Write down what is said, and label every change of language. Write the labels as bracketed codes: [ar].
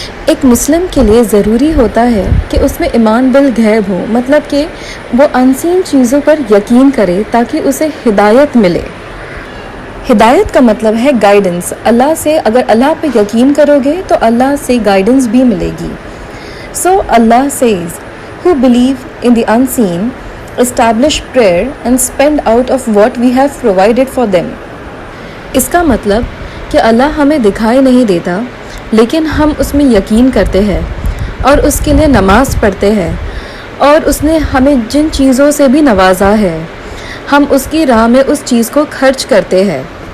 [hi] एक मुस्लिम के लिए ज़रूरी होता है कि उसमें ईमान बिल गैब हो, मतलब कि वो अनसीन चीज़ों पर यकीन करे ताकि उसे हिदायत मिले। हिदायत का मतलब है गाइडेंस। अल्लाह से, अगर अल्लाह पे यकीन करोगे तो अल्लाह से गाइडेंस भी मिलेगी। [en] So Allah says, who believe in the unseen establish prayer and spend out of what we have provided for them। [hi] इसका मतलब कि अल्लाह हमें दिखाई नहीं देता लेकिन हम उसमें यकीन करते हैं और उसके लिए नमाज पढ़ते हैं, और उसने हमें जिन चीज़ों से भी नवाजा है हम उसकी राह में उस चीज़ को खर्च करते हैं।